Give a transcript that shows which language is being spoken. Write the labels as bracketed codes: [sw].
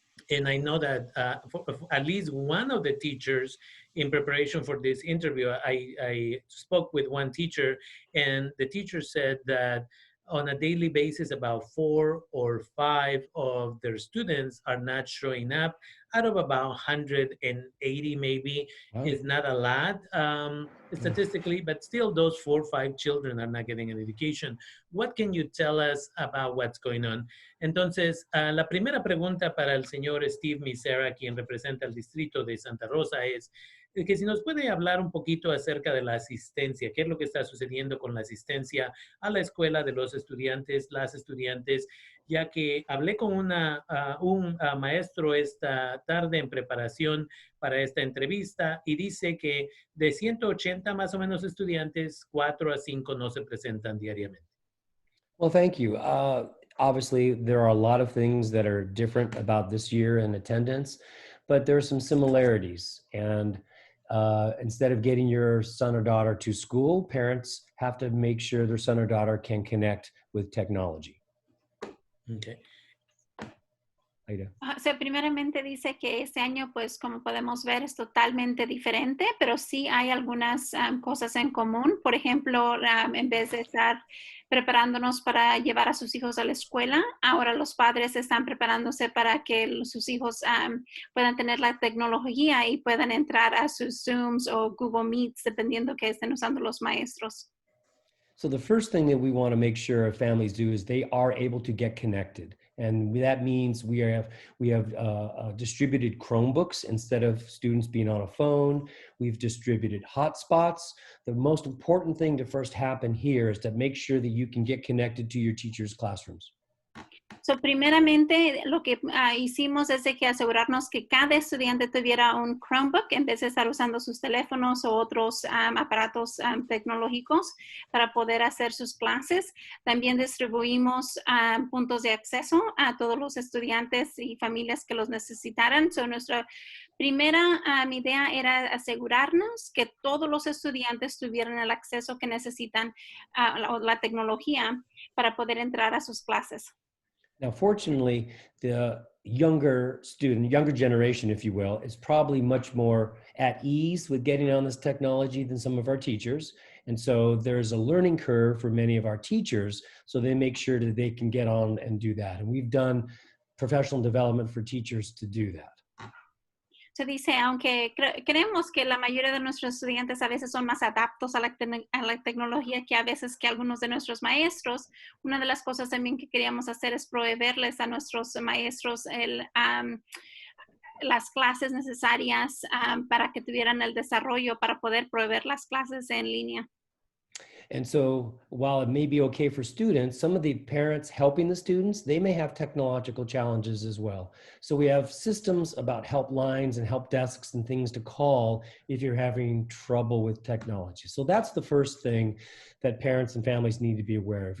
[en] And I know that for at least one of the teachers in preparation for this interview, I spoke with one teacher, and the teacher said that on a daily basis, about 4 or 5 of their students are not showing up out of about 180 maybe. Wow. Is not a lot statistically, but still those 4 or 5 children are not getting an education. What can you tell us about what's going on? [es] Entonces, la primera pregunta para el señor Steve Misera, quien representa el distrito de Santa Rosa, es que si nos puede hablar un poquito acerca de la asistencia, qué es lo que está sucediendo con la asistencia a la escuela de los estudiantes, las estudiantes, ya que hablé con un maestro esta tarde en preparación para esta entrevista y dice que de 180 más o menos estudiantes, 4 a 5 no se presentan diariamente. [en] Well, thank you. Obviously, there are a lot of things that are different about this year in attendance, but there are some similarities. And instead of getting your son or daughter to school, parents have to make sure their son or daughter can connect with technology. Okay. [es] O sea, primeramente dice que este año, pues como podemos ver, es totalmente diferente, pero sí hay algunas cosas en común. Por ejemplo, en vez de estar preparándonos para llevar a sus hijos a la escuela, ahora los padres están preparándose para que sus hijos puedan tener la tecnología y puedan entrar a sus Zooms o Google Meets, dependiendo que estén usando los maestros. [en] So the first thing that we want to make sure families do is they are able to get connected. And that means we have distributed Chromebooks instead of students being on a phone. We've distributed hotspots. The most important thing to first happen here is to make sure that you can get connected to your teachers' classrooms. [es] So, primeramente, lo que hicimos es de que asegurarnos que cada estudiante tuviera un Chromebook en vez de estar usando sus teléfonos o otros aparatos tecnológicos para poder hacer sus clases. También distribuimos puntos de acceso a todos los estudiantes y familias que los necesitaran. So, nuestra primera idea era asegurarnos que todos los estudiantes tuvieran el acceso que necesitan a la tecnología para poder entrar a sus clases. [en] Now, fortunately, the younger generation, if you will, is probably much more at ease with getting on this technology than some of our teachers. And so there's a learning curve for many of our teachers, so they make sure that they can get on and do that. And we've done professional development for teachers to do that. [es] Se dice, aunque creemos que la mayoría de nuestros estudiantes a veces son más adaptos a la tecnología que a veces que algunos de nuestros maestros, una de las cosas también que queríamos hacer es proveerles a nuestros maestros las clases necesarias para que tuvieran el desarrollo para poder proveer las clases en línea. [en] And so while it may be okay for students, some of the parents helping the students, they may have technological challenges as well. So we have systems about helplines and help desks and things to call if you're having trouble with technology. So that's the first thing that parents and families need to be aware of.